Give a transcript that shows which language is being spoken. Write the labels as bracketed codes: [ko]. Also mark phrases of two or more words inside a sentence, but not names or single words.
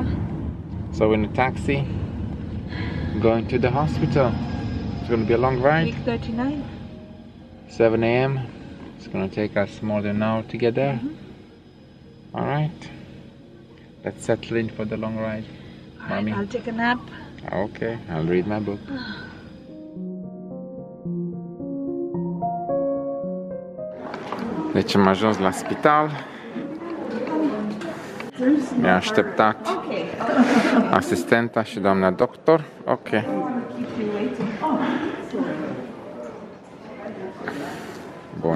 [en] So we're in a taxi, going to the hospital. It's gonna be a long ride. Week 39. 7 a.m. It's gonna take us more than an hour to get there. All right. Let's settle in for the long ride. Mommy. I'll take a nap. Okay, I'll read my book. [ro] Deci am ajuns la spital. Mi-a așteptat asistenta și doamna doctor. Ok. Bun.